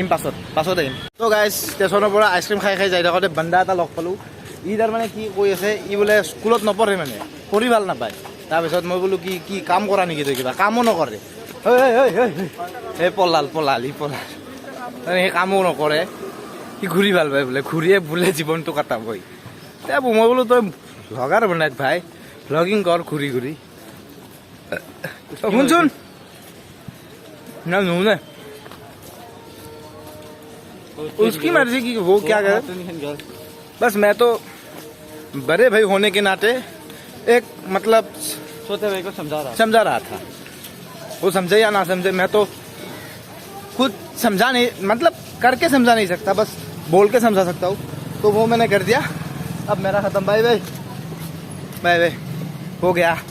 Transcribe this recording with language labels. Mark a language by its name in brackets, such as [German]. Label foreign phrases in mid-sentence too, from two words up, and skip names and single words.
[Assamese] পাছত আহিম তো গাইজ ষ্টেচনৰ পৰা আইচক্ৰীম খাই খাই যাই থাকোঁতে বান্দা এটা লগ পালোঁ ই তাৰমানে কি কৈ আছে ই বোলে স্কুলত নপঢ়ে মানে পঢ়ি ভাল নাপায় তাৰপিছত মই বোলো কি কাম কৰা নেকি তই কিবা কামো নকৰে এই পলাল ই পলাল সেই কামো নকৰে সি ঘূৰি ভাল পায় বোলে ঘূৰিয়ে বোলে জীৱনটো কটাবই মই বোলো তই ভ্লগাৰ বনাই ভাই ভ্লগিং কৰ ঘূৰি ঘূৰি শুনচোন ना नूने [Hindi] उसकी मर्जी की वो क्या करे बस मैं तो बड़े भाई होने के नाते एक मतलब छोटे भाई को समझा रहा था वो समझे या ना समझे मैं तो खुद समझा नहीं मतलब करके समझा नहीं सकता बस बोल के समझा सकता हूँ तो वो मैंने कर दिया अब मेरा खत्म बाय बाय हो गया